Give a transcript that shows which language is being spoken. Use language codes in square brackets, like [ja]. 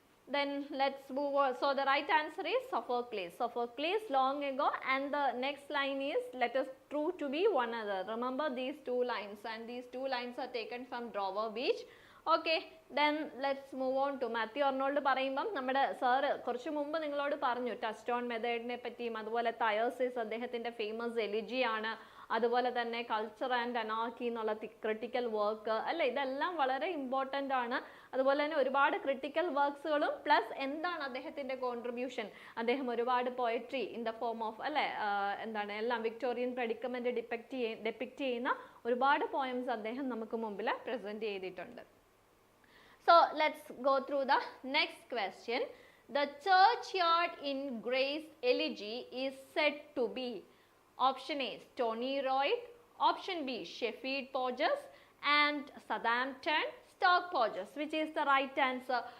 [en] Then let's move on. So the right answer is Sophocles. Sophocles long ago, and the next line is, let us true to be one another. Remember these two lines, and these two lines are taken from Dover Beach. Okay, then let's move on to Matthew Arnold. [ml] പറയുമ്പം നമ്മുടെ sir കുറച്ച് മുമ്പ് നിങ്ങളോട് പറഞ്ഞു touch on മെത്തേഡിനെ പറ്റിയും, അതുപോലെ തയേഴ്സിസ് അദ്ദേഹത്തിൻ്റെ famous എലിജിയാണ്, അതുപോലെ തന്നെ കൾച്ചർ ആൻഡ് അനാർക്കി എന്നുള്ള ക്രിട്ടിക്കൽ വർക്ക് അല്ലേ, ഇതെല്ലാം വളരെ ഇമ്പോർട്ടൻ്റ് ആണ്. അതുപോലെ തന്നെ ഒരുപാട് ക്രിട്ടിക്കൽ വർക്ക്സുകളും പ്ലസ് എന്താണ് അദ്ദേഹത്തിൻ്റെ കോൺട്രിബ്യൂഷൻ, അദ്ദേഹം ഒരുപാട് poetry in the form of അല്ലേ എന്താണ് എല്ലാം വിക്ടോറിയൻ പ്രെഡിക്കമെൻ്റ് ഡെപ്പിക്റ്റ് ചെയ്യുന്ന ഒരുപാട് പോയംസ് അദ്ദേഹം നമുക്ക് മുമ്പിൽ പ്രസൻറ്റ് ചെയ്തിട്ടുണ്ട്. [en] So let's go through the next question. The churchyard in Gray's Elegy is said to be option A, Stony Royd, option B, Sheffield Porges, and Southampton Stock Porges. Which is the right answer?